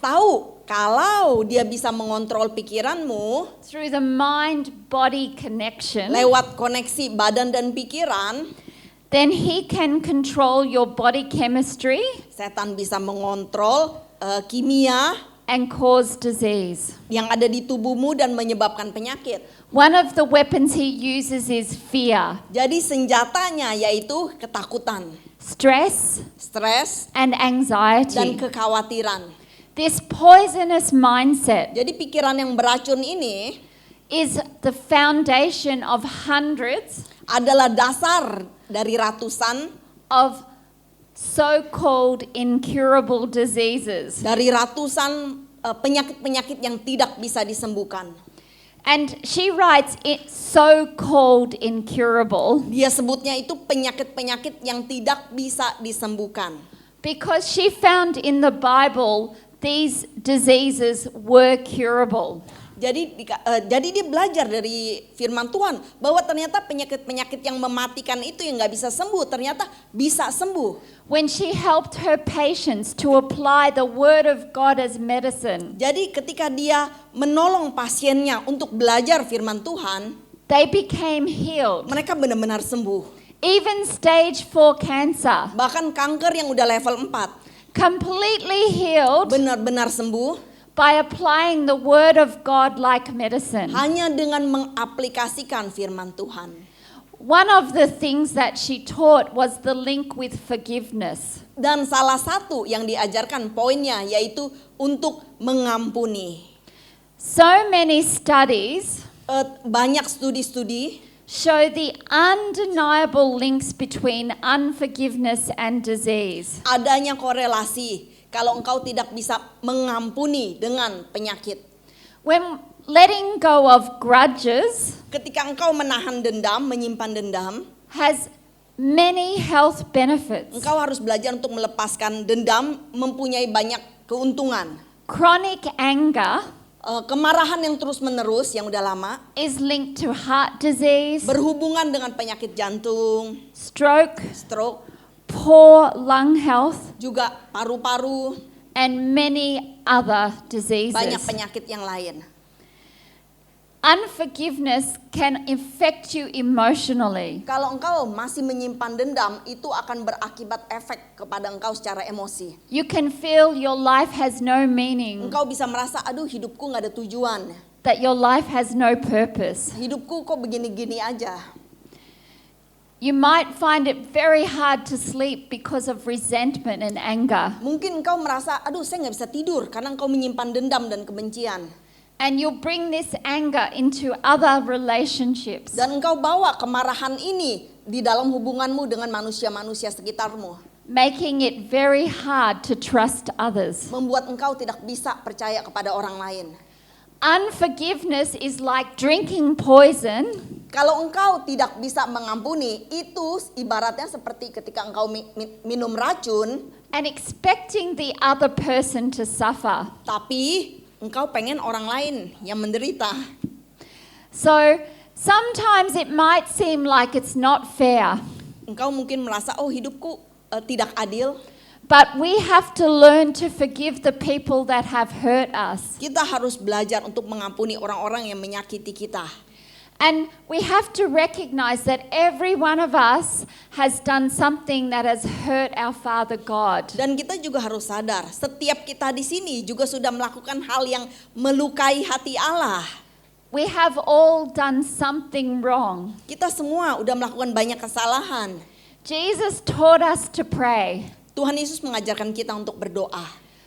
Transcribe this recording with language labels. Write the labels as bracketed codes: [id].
[id] tahu kalau dia bisa mengontrol pikiranmu [en] through the mind-body connection, [id] lewat koneksi badan dan pikiran, [en] then he can control your body chemistry [id] setan bisa mengontrol kimia [en] and cause disease. [id] yang ada di tubuhmu dan menyebabkan penyakit. [en] One of the weapons he uses is fear, [id] Jadi senjatanya yaitu ketakutan, [en] stress, [id] stres, [en] and anxiety. [id] kekhawatiran. [en] This poisonous mindset [id] Jadi pikiran yang beracun ini [en] is the foundation of hundreds [id] adalah dasar dari ratusan, [en] of so-called incurable diseases. [id] dari ratusan penyakit-penyakit yang tidak bisa disembuhkan. [en] And she writes it so-called incurable [id] Dia sebutnya itu penyakit-penyakit yang tidak bisa disembuhkan. [en] because she found in the Bible these diseases were curable. [id] Jadi dia belajar dari firman Tuhan bahwa ternyata penyakit-penyakit yang mematikan itu yang nggak bisa sembuh ternyata bisa sembuh. [en] When she helped her patients to apply the Word of God as medicine, [id] Jadi ketika dia menolong pasiennya untuk belajar firman Tuhan, [en] they became healed. [id] mereka benar-benar sembuh. [en] Even stage 4 cancer, [id] Bahkan kanker yang udah level 4 [en] completely healed [id] benar-benar sembuh [en] by applying the Word of God like medicine. [id] hanya dengan mengaplikasikan firman Tuhan. [en] One of the things that she taught was the link with forgiveness. [id] Dan salah satu yang diajarkan poinnya yaitu untuk mengampuni. [en] So many studies [id] Banyak studi-studi [en] show the undeniable links between unforgiveness and disease. [id] adanya korelasi kalau engkau tidak bisa mengampuni dengan penyakit. [en] When letting go of grudges [id] Ketika engkau menahan dendam, menyimpan dendam, [en] has many health benefits. [id] engkau harus belajar untuk melepaskan dendam, mempunyai banyak keuntungan. [en] Chronic anger [id] Kemarahan yang terus-menerus yang udah lama [en] is linked to heart disease, [id] berhubungan dengan penyakit jantung, [en] stroke, [id] stroke, [en] poor lung health, [id] juga paru-paru, [en] and many other [id] banyak [en] diseases. [id] penyakit yang lain. [en] Unforgiveness can affect you emotionally. [id] Kalau engkau masih menyimpan dendam, itu akan berakibat efek kepada engkau secara emosi. [en] You can feel your life has no meaning, [id] Engkau bisa merasa, aduh hidupku gak ada tujuan. [en] that your life has no purpose. [id] Hidupku kok begini-gini aja. [en] You might find it very hard to sleep because of resentment and anger. [id] Mungkin engkau merasa, aduh saya gak bisa tidur karena engkau menyimpan dendam dan kebencian. [en] And you'll bring this anger into other relationships. [id] Dan engkau bawa kemarahan ini di dalam hubunganmu dengan manusia-manusia sekitarmu. [en] Making it very hard to trust others. [id] Membuat engkau tidak bisa percaya kepada orang lain. [en] Unforgiveness is like drinking poison [id] Kalau engkau tidak bisa mengampuni, itu ibaratnya seperti ketika engkau minum racun, [en] and expecting the other person to suffer. [id] tapi engkau pengen orang lain yang menderita. [en] So sometimes it might seem like it's not fair, [id] Engkau mungkin merasa, oh hidupku tidak adil. [en] but we have to learn to forgive the people that have hurt us. [id] Kita harus belajar untuk mengampuni orang-orang yang menyakiti kita. [en] And we have to recognize that every one of us has done something that has hurt our Father God. [id] Dan kita juga harus sadar, setiap kita di sini juga sudah melakukan hal yang melukai hati Allah. [en] We have all done something wrong. [id] Kita semua udah melakukan banyak kesalahan. [en] Jesus taught us to pray. [id] Tuhan Yesus mengajarkan kita untuk berdoa.